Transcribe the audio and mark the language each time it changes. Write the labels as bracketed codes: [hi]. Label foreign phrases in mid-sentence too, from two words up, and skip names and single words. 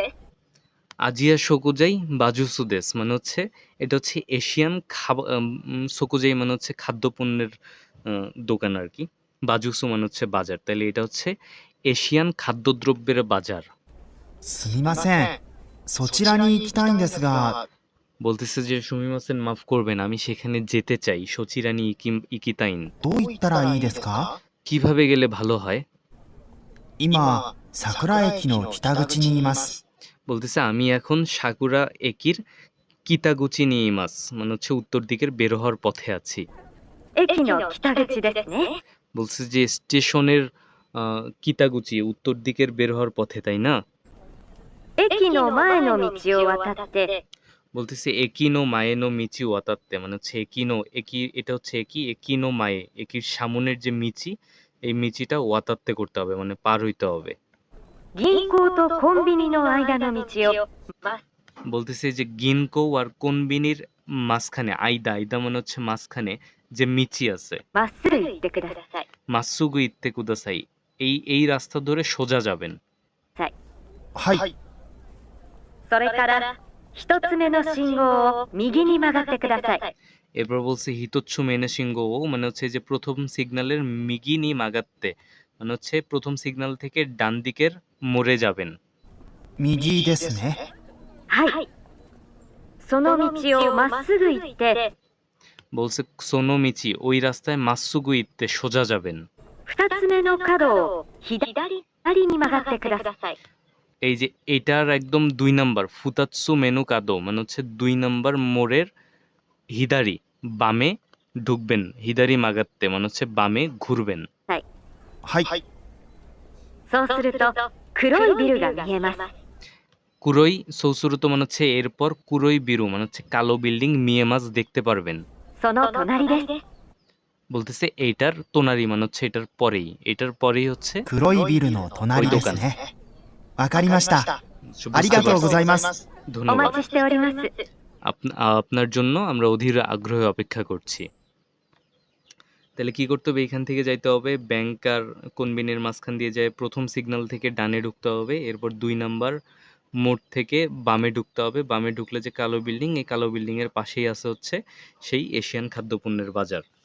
[ja] アジア食材バザーです [bn] মানে হচ্ছে এটা হচ্ছে এশিয়ান শোকুজাই মানে হচ্ছে খাদ্যপণ্যের দোকান আর কি। বাজুসু মানে হচ্ছে বাজার, তাহলে এটা হচ্ছে এশিয়ান খাদ্যদ্রব্যের বাজার। [ja] すみませんそちらに行きたいんですが [bn] বলতেছে যে সুমিমাসেন মাফ করবেন, আমি সেখানে যেতে চাই। [ja] そちらに行きたいんどう行ったらいいですか [bn] কিভাবে গেলে ভালো হয়? [ja] 今桜駅の北口にいます [bn] বলতেছে আমি এখন সাকুরা একির [ja] 北口にいます [bn] মানে হচ্ছে উত্তর দিকের বের হওয়ার পথে আছি। [ja] 駅の北口ですね。 [bn] বলছে যে স্টেশনের কিতাগুচি উত্তর দিকের বের হওয়ার পথে, তাই না? [ja] 駅の前の道を渡って [bn] বলতেছে [ja] 駅の前の道渡って [bn] মানে হচ্ছে এটা হচ্ছে [ja] 駅の前, [bn] একির সামনের যে মিচি, এই মিচিটা ওয়াতাত্তে করতে হবে মানে পার হইতে হবে। [ja] 銀行とコンビニの間の道を [bn] বলতেছে যে গিনকো আর কোনবিনির মাঝখানে, আইদা মানে হচ্ছে মাঝখানে যে মিচি আছে, [ja] まっすぐ行ってください。まっすぐ行ってください, [bn] এই রাস্তা ধরে সোজা যাবেন। [ja] はいそれから一つ目の信号を右に曲がってください。 [bn] এরপর বলছে [ja] 一つ目の信号 [bn] মানে হচ্ছে যে প্রথম সিগন্যালের [ja] 右に曲がって [bn] মানে হচ্ছে প্রথম সিগন্যাল থেকে ডান দিকের মোড়ে যাবেন। [ja] 右ですねはい。そその道をまっすぐ行って、 [bn] বলছে সোনোমিচি ওই রাস্তায় [ja] まっすぐ行って [bn] সোজা যাবেন। [ja] 二つ目の角を左に曲がってください。 [bn] এই যে এটার একদম 2 নাম্বার [ja] 二つ目の角 [bn] মানে হচ্ছে 2 নাম্বার মোড়ের হিদারি বামে ঢুকবেন, [ja] 左曲がって [bn] মানে হচ্ছে বামে ঘুরবেন। [ja] はい。そうすると黒いビルが見えます。黒いそうすると [bn] মানে হচ্ছে এরপর [ja] 黒いビル [bn] মানে হচ্ছে কালো বিল্ডিং মিয়েমাজ দেখতে পারবেন। [ja] その隣です。 [bn] বলতেছে এইটার তোনারি মানে হচ্ছে এটার পরেই হচ্ছে [ja] 黒いビルの隣ですね。わかりました。ありがとうございます。お [bn] ধন্যবাদ। [ja] 待ちしております。 [bn] আপনার জন্য আমরা অধীর আগ্রহে অপেক্ষা করছি। তাহলে কি করতে হবে, এখান থেকে যাইতে হবে ব্যাংক আর কোনবিনের মাঝখান দিয়ে যায় প্রথম সিগন্যাল থেকে ডানে ঢুকতে হবে, এরপর 2 নাম্বার মোড় থেকে বামে ঢুকতে হবে, বামে ঢুকলে যে কালো বিল্ডিং, এই কালো বিল্ডিং এর পাশেই আছে হচ্ছে সেই এশিয়ান খাদ্যপণ্যের বাজার।